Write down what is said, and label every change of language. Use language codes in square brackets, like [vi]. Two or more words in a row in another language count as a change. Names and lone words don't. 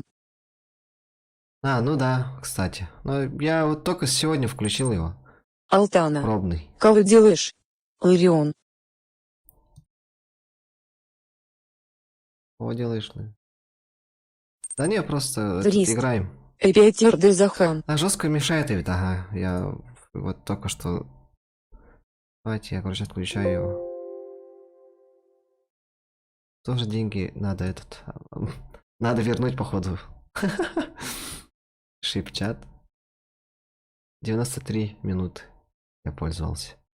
[ru] А, ну да, кстати. Но я вот только сегодня включил его. Алтана. Пробный. Кого делаешь? Ларион. Кого делаешь, ну? Да не, просто Турист. играем. Эпиатер де Захан. А жестко мешает ведь, ага. Я вот только что... Давайте я, короче, отключаю его. Тоже деньги надо надо вернуть, походу. Шипчат. 93 минуты я пользовался.